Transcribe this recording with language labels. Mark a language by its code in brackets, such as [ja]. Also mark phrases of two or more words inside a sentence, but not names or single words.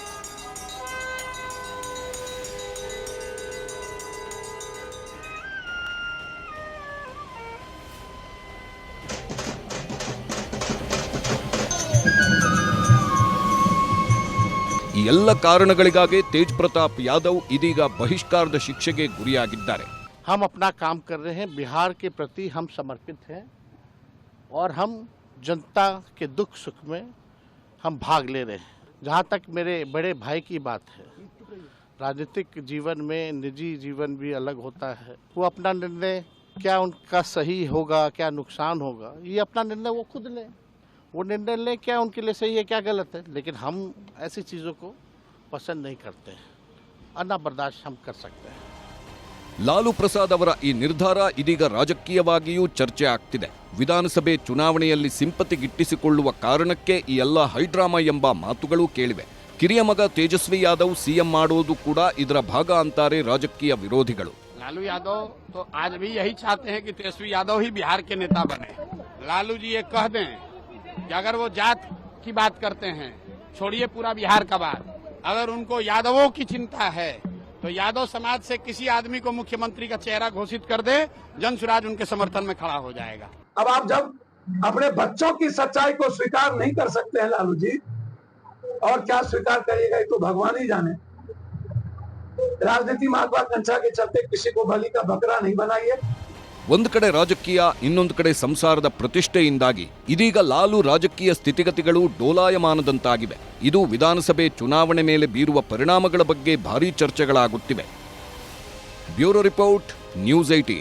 [kn] ಈ ಎಲ್ಲ ಕಾರಣಗಳಿಗಾಗಿ ತೇಜ್ ಪ್ರತಾಪ್ ಯಾದವ್ ಇದೀಗ ಬಹಿಷ್ಕಾರದ ಶಿಕ್ಷೆಗೆ ಗುರಿಯಾಗಿದ್ದಾರೆ. [hi] हम अपना काम कर रहे हैं, बिहार के प्रति हम समर्पित हैं और हम जनता के दुख सुख में हम भाग ले रहे हैं. जहाँ तक मेरे बड़े भाई की बात है, राजनीतिक जीवन में निजी जीवन भी अलग होता है. वो अपना निर्णय क्या उनका सही होगा, क्या नुकसान होगा, ये अपना निर्णय वो खुद लें. वो निर्णय लें क्या उनके लिए सही है, क्या गलत है. लेकिन हम ऐसी चीज़ों को पसंद नहीं करते हैं, अन्ना बर्दाश्त हम कर सकते हैं. [kn] ಲಾಲು ಪ್ರಸಾದ್ ಅವರ ಈ ನಿರ್ಧಾರ ಇದೀಗ ರಾಜಕೀಯವಾಗಿಯೂ ಚರ್ಚೆ ಆಗ್ತಿದೆ. ವಿಧಾನಸಭೆ ಚುನಾವಣೆಯಲ್ಲಿ ಸಿಂಪತಿ ಗಿಟ್ಟಿಸಿಕೊಳ್ಳುವ ಕಾರಣಕ್ಕೆ ಈ ಎಲ್ಲ ಹೈಡ್ರಾಮಾ ಎಂಬ ಮಾತುಗಳೂ ಕೇಳಿವೆ. ಕಿರಿಯ ಮಗ ತೇಜಸ್ವಿ ಯಾದವ್ ಸಿಎಂ ಮಾಡೋದು ಕೂಡ ಇದರ ಭಾಗ ಅಂತಾರೆ ರಾಜಕೀಯ ವಿರೋಧಿಗಳು. [hi] लालू यादव तो आज भी यही चाहते हैं कि तेजस्वी यादव ही बिहार के नेता बने. लालू जी ये कह दें कि अगर वो जात की बात करते हैं, छोड़िए पूरा बिहार का बात, अगर उनको यादवों की चिंता है तो यादव समाज से किसी आदमी को मुख्यमंत्री का चेहरा घोषित कर दे, जन स्वराज उनके समर्थन में खड़ा हो जाएगा. अब आप जब अपने बच्चों की सच्चाई को स्वीकार नहीं कर सकते हैं लालू जी, और क्या स्वीकार करिएगा तो भगवान ही जाने. राजनीति महत्वाकांक्षा के चलते किसी को बलि का बकरा नहीं बनाइए. [kn] ಒಂದು ಕಡೆ ರಾಜಕೀಯ, ಇನ್ನೊಂದು ಕಡೆ ಸಂಸಾರದ ಪ್ರತಿಷ್ಠೆಯಿಂದಾಗಿ ಇದೀಗ ಲಾಲು ರಾಜಕೀಯ ಸ್ಥಿತಿಗತಿಗಳು ಡೋಲಾಯಮಾನದಂತಾಗಿವೆ. ಇದು ವಿಧಾನಸಭೆ ಚುನಾವಣೆ ಮೇಲೆ ಬೀರುವ ಪರಿಣಾಮಗಳ ಬಗ್ಗೆ ಭಾರೀ ಚರ್ಚೆಗಳಾಗುತ್ತಿವೆ. [en] Bureau report, News 18.